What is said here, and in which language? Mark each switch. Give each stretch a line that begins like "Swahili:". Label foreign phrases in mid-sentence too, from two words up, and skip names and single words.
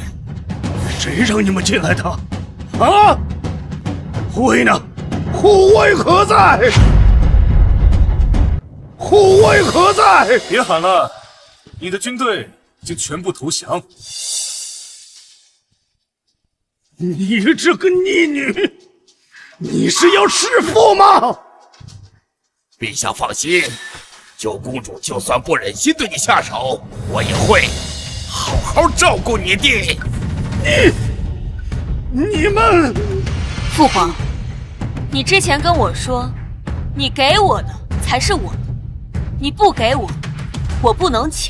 Chinese: 誰讓你們進來的？啊！護衛呢？護衛何在？護衛何在？別喊了，你的軍隊已經全部投降。你這個逆女，你是要弑父嗎？陛下放心。九公主就算不忍心對你下手，我也會好好照顧你的。你們，父皇，你之前跟我說，你給我的才是我的，你不給我，我不能搶。